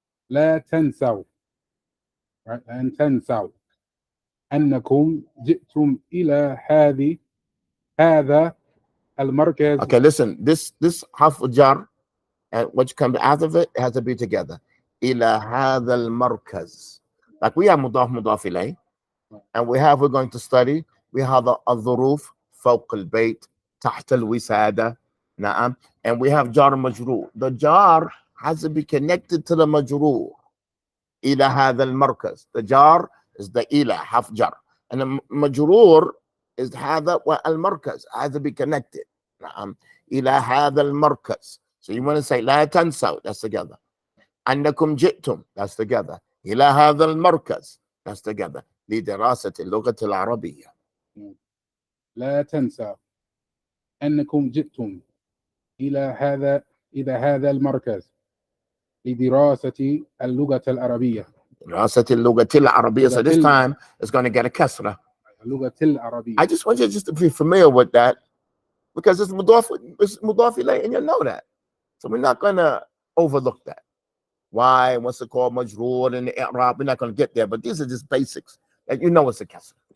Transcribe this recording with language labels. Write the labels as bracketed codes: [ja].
[ar] لا تنسوا أن تنسوا أنكم جئتم إلى هذا المركز. [en] Okay, listen. This harf jar and what come out of it has to be together. [ar] إلى هذا المركز. [en] Like we have مضاف إليه, and we're going to study. We have [ar] الظروف فوق البيت تحت الوسادة. نعم. [en] And we have jar مجرور. The jar has to be connected to the مجرور. [ar] إلى هذا المركز. [en] The jar is the إلى half jar, and the مجرور is [ar] هذا والمركز [en] has to be connected. [ar] نعم. إلى هذا المركز. [en] So you want to say [ar] لا تنسوا, [en] that's together. [ar] أنكم جئتم, [en] that's together. [ar] إلى هذا المركز, [en] that's together. [ar] لدراسة اللغة العربية. لا تنسى أنكم جئتم إلى هذا المركز لدراسة اللغة العربية. دراسة اللغة العربية. [en] So this time it's going to get a kasra. [ar] اللغة العربية. [en] I just want you just to be familiar with that because it's mudaf ilayh and you know that. So we're not going to overlook that. Why? What's it called? Majroor and the i'rab. We're not going to get there, but these are just basics that you know it's a kasra.